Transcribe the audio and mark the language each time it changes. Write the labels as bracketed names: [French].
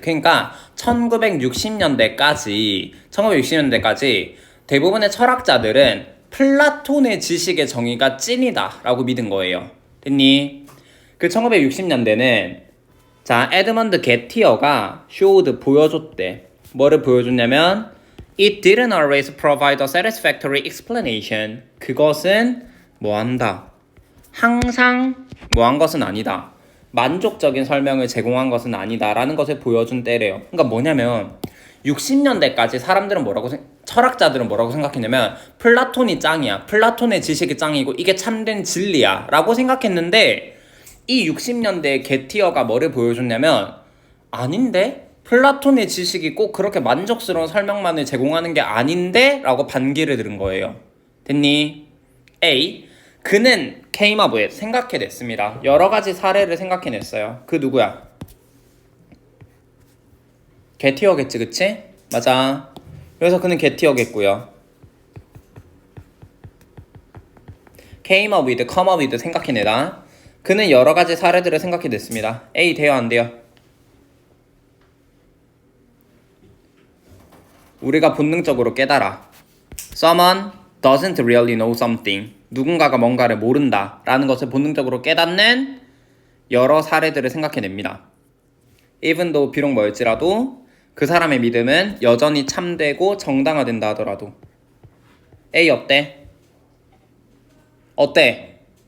[Korean] 그러니까 1960년대까지 대부분의 철학자들은 플라톤의 지식의 정의가 찐이다 라고 믿은 거예요. 됐니? 그 1960년대는 자, 에드먼드 게티어가 [English] showed [Korean] 보여줬대. 뭐를 보여줬냐면 [English] It didn't always provide a satisfactory explanation. [Korean] 그것은 뭐한다. 항상 뭐한 것은 아니다. 만족적인 설명을 제공한 것은 아니다 라는 것을 보여준 때래요. 그러니까 뭐냐면 60년대까지 철학자들은 뭐라고 생각했냐면 플라톤이 짱이야. 플라톤의 지식이 짱이고 이게 참된 진리야 라고 생각했는데 이 60년대에 게티어가 뭐를 보여줬냐면 아닌데? 플라톤의 지식이 꼭 그렇게 만족스러운 설명만을 제공하는 게 아닌데? 라고 반기를 들은 거예요. 됐니? A. 그는 [English] came up with [Korean] 생각해냈습니다. 여러 가지 사례를 생각해냈어요. 그 누구야? 게티어겠지, 그치? 맞아. 그래서 그는 게티어겠고요. [English] came up with, come up with [Korean] 생각해내다. 그는 여러 가지 사례들을 생각해냈습니다. A 돼요, 안 돼요? 우리가 본능적으로 깨달아. [English] Someone doesn't really know something. [Korean] 누군가가 뭔가를 모른다 라는 것을 본능적으로 깨닫는 여러 사례들을 생각해냅니다. [English] Even though [Korean] 비록 뭐였지라도 그 사람의 믿음은 여전히 참되고 정당화된다 하더라도. A 어때? 어때?